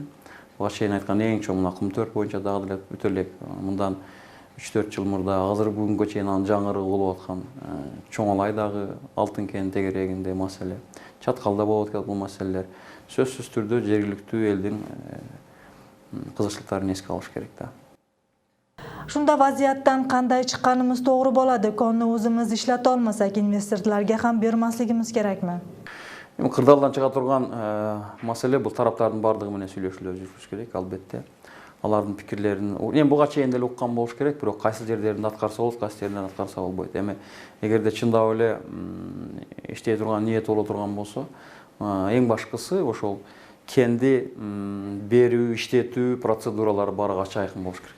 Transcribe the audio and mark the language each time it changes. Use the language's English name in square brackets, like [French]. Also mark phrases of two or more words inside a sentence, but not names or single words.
[Kyrgyz] Буга чейин айткан эң чоң мына Кумтөр боюнча дагы деле бүтө элек мындан 3-4 жыл мурда азыр бүгүнгө чейин анын жаңырыгы болуп аткан Чоң Алайдагы алтын кен тегерегинде маселе, Чаткалда болуп аткан бул маселелер сөзсүз түрдө жергиликтүү элдин кызыкчылыктарын эске алыш керек да. [Uzbek] Shunda vaziyatdan qanday chiqqanimiz to'g'ri bo'ladi? Konni o'zimiz ishlata olmasak, investorlarga ham bermasligimiz kerakmi? [Kyrgyz] Кырдаалдан чыга турган маселе бул тараптардын бардыгы менен сүйлөшүүлөр жүргүзүш керек, албетте. Алардын пикирлерин эми буга чейин деле уккан болуш керек, бирок кайсы жерлеринде аткарса болот, кайсы жерлеринде аткарса болбойт. Эми эгерде чындап эле иштей турган ниет боло турган болсо, эң башкысы ошол кенди берүү, иштетүү процедуралары баары ачык айкын болуш керек.